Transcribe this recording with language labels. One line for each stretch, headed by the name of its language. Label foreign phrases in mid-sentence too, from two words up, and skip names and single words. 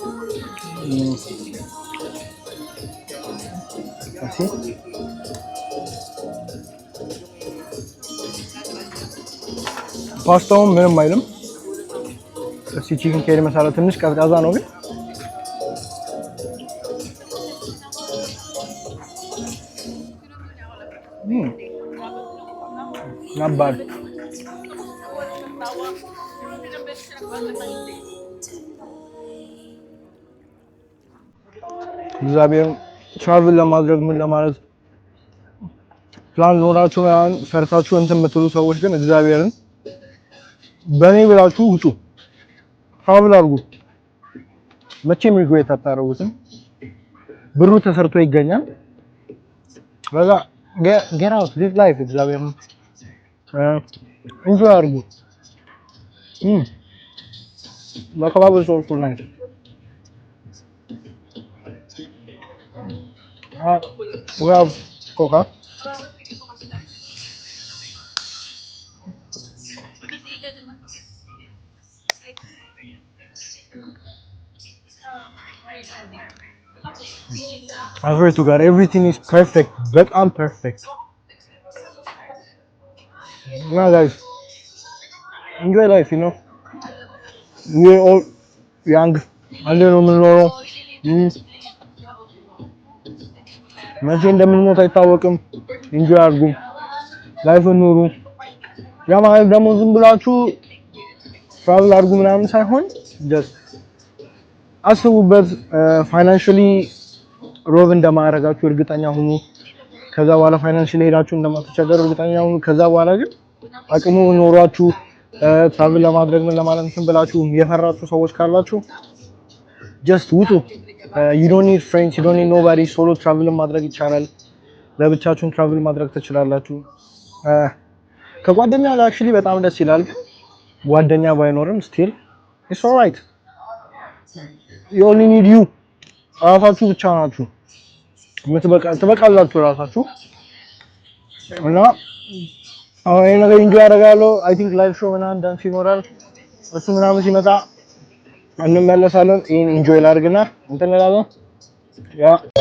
Amharic: ፓስታውን ምንም አይልም። እስቲ
English: chicken curry masala
Amharic: ትንሽ ቀዝቃዛ ነው ግን
English: not bad.
Amharic: እግዚአብሔር ትራቭል ለማድረግ ምን ለማለት ፕላን ኖራችሁ ያን ፈርታችሁ እንትን የምትሉ ሰዎች ግን እግዚአብሔርን በኔ ብላችሁ ውጡ፣ ትራቭል አድርጉ። መቼም ሪግሬት አታደርጉትም። ብሩ ተሰርቶ ይገኛል። በዛ
English: get out live life
Amharic: እግዚአብሔርን ኢንጆይ አድርጉ። ለከባብ ሶልቱ ላይ
English: we have coca. I swear to God, everything is perfect, but I'm perfect. Now guys, enjoy life, you know. we all young
Amharic: አንድ ነው የምንኖረው መቼ እንደምንሞት አይታወቅም ኢንጆይ አድርጉ ላይፍ ኑሩ ያ ማለት ደግሞ ዝም ብላችሁ ትራቭል አድርጉ ምናምን ሳይሆን just አስቡበት ፋይናንሻሊ ሮቭ እንደማያረጋችሁ እርግጠኛ ሁኑ ከዛ በኋላ ፋይናንሻሊ ሄዳችሁ እንደማትቸገሩ እርግጠኛ ሁኑ ከዛ በኋላ ግን አቅሙ ኖሯችሁ ትራቭል ለማድረግ ምን ለማለት እንትን ብላችሁ የፈራችሁ ሰዎች ካላችሁ just ውጡ
English: you don't need friends you don't need nobody solo travel
Amharic: ማድረግ ይቻላል ለብቻችሁን ትራቭል ማድረግ ትችላላችሁ ከጓደኛ ጋር actually በጣም ደስ ይላል ጓደኛ ባይኖርም
English: still it's all right you only need you
Amharic: ራሳችሁ ብቻ ናችሁ ትበቃላችሁ ራሳችሁ እና አሁን ይሄ ነገር ኢንጆይ አደርጋለሁ
English: I think live show
Amharic: ምናምን ዳንስ ይኖራል እሱ ምናምን ሲመጣ እንመለሳለን ይሄን ኢንጆይ ላድርግና እንትን እንላለን ያ